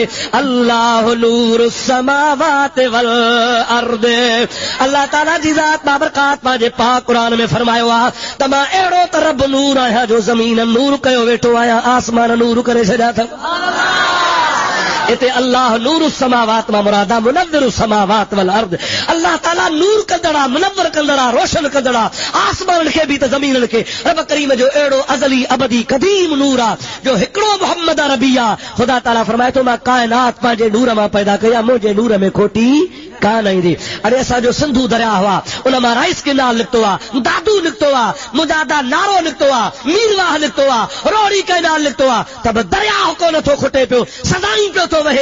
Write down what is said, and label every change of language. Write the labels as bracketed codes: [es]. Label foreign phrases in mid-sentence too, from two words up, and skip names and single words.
[ar] الله نور سماوات أرض [sd] अल्लाह ताला जी ज़ात बाबरकात पंहिंजे पाक क़ुरान में फरमायो आहे त मां अहिड़ो त रब नूर आहियां जो ज़मीन नूर कयो वेठो आहियां आसमान नूर करे छॾिया अथव। इते [ar] الله نور سماوات [sd] मां मुरादा [ar] منور سماوات والأرض [sd] अल्लाह ताला नूर कंदड़ा मुनव्वर कंदड़ा रोशन कंदड़ा आसमान खे बि त ज़मीन खे रब करीम जो अहिड़ो अज़ली अबदी क़दीम नूर आहे जो हिकिड़ो मोहम्मद अरबी आहे। ख़ुदा ताला फरमाए थो मां काइनात पंहिंजे नूर मां पैदा कया मुंहिंजे नूर में खोटी कान ईंदी। अरे असांजो सिंधू दरिया हुआ उन मां राइस केनाल निकितो आहे दादू निकितो आहे मुजादा नारो निकितो आहे मीरवाह निकितो आहे रोड़ी केनाल निकितो आहे त बि दरिया कोन थो खुटे पियो सदाई पियो थो वहे।